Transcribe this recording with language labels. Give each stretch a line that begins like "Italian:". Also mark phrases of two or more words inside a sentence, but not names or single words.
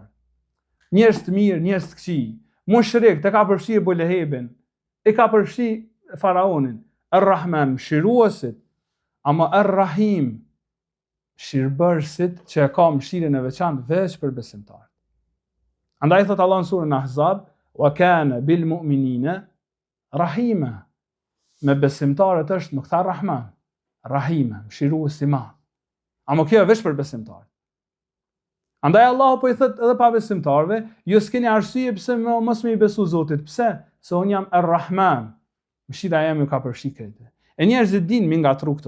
Albanian: Njerëz të mirë, njerëz të këqij, mushrik, të ka përfshi Ebu Lehebin, i ka përfshi faraonin. Ar-Rahman, mëshiruesit, ama Ar-Rahim, mëshirbërësit që e ka mëshirën e veçantë veç për besimtar. Andaj thot Allah në surën Ahzab,
Arabic: وكان بالمؤمنين رحيما.
Albanian: Me besimtarët është më këta Rahman, Rahima, mëshirues i madh. Ama kjo është veç për besimtar. Andaj Allahu po i thot edhe pa besimtarve, ju s'keni arsye pse mos më i besu Zotit. Pse? Se unë jam Ar-Rahman. Mëshira jam ju ka përfshi këtë. E njerëzit din mi ngatru këto.